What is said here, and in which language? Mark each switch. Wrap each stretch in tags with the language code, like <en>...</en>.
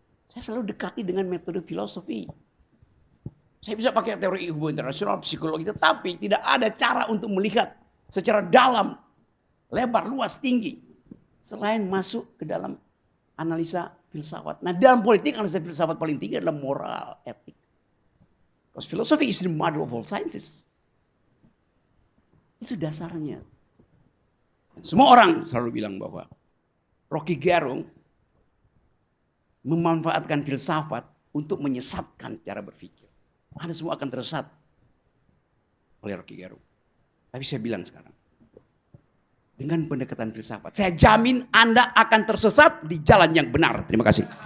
<id>Saya selalu dekati dengan metode filosofi. Saya bisa pakai teori hubungan internasional, psikologi, tetapi tidak ada cara untuk melihat secara dalam, lebar, luas, tinggi. Selain masuk ke dalam analisa filsafat. Nah, dalam politik analisa filsafat paling tinggi adalah moral, etik.</id> <en>Because philosophy is the mother of all sciences.</en> <id>Itu dasarnya. Dan semua orang selalu bilang bahwa Rocky Gerung memanfaatkan filsafat untuk menyesatkan cara berpikir. Anda semua akan tersesat oleh Rocky Gerung. Tapi saya bilang sekarang, dengan pendekatan filsafat, saya jamin Anda akan tersesat di jalan yang benar. Terima kasih.</id>